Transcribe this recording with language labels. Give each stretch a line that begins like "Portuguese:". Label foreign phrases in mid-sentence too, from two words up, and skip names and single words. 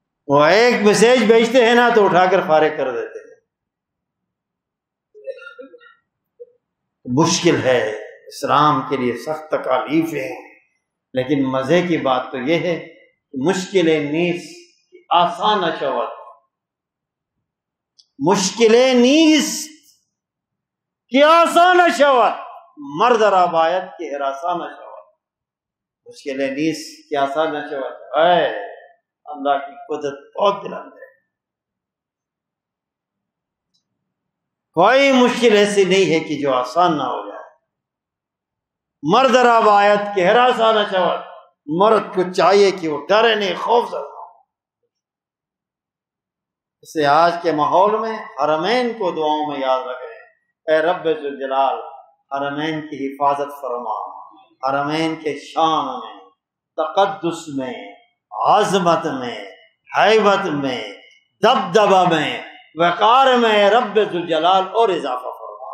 Urdu: وہ ایک میسیج بھیجتے ہیں نا تو اٹھا کر فارغ کر دیتے ہیں. مشکل ہے، اسلام کے لیے سخت تکالیف ہیں، لیکن مزے کی بات تو یہ ہے کہ
Persian: مشکلیں نیز آسان شود، مشکلیں نیز کی آسان شود، مرد را باید کی ہراسان شود. مشکلیں نیز کی آسان شود.
Urdu: اے اللہ کی قدرت بہت بلند ہے. کوئی مشکل ایسی نہیں ہے کہ جو آسان نہ ہو جائے.
Persian: مرد را باید کی ہراسان شود.
Urdu: مرد کو چاہیے کہ وہ ڈرے نہیں، خوف زدہ ہو. اسے آج کے ماحول میں حرمین کو دعاؤں میں یاد رکھیں. اے رب ذوالجلال حرمین کی حفاظت فرما، حرمین کے شان میں، تقدس میں، عظمت میں، ہیبت میں، دبدبہ میں، وقار میں رب ذوالجلال اور اضافہ فرما.